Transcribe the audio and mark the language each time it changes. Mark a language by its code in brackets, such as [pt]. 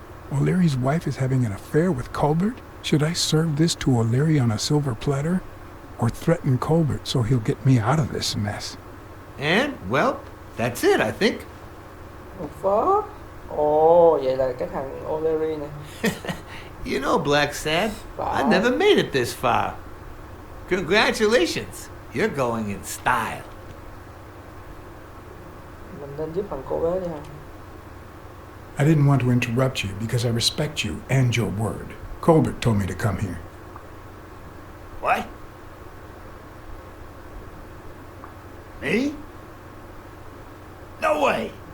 [en] O'Leary's wife is having an affair with Colbert? Should I serve this to O'Leary on a silver platter? Or threaten Colbert so he'll get me out of this mess? And, well, that's it, I think. Fuck. [vi] Ồ, vậy là cái thằng O'Leary này. [en] You know, Blacksad, I Wow. never made it this far. Congratulations. You're going in style. [vi] Mình nên giúp thằng cô bé đi hả? [en] I didn't want to interrupt you because I respect you and your word. Colbert told me to come here. What? Me? No way.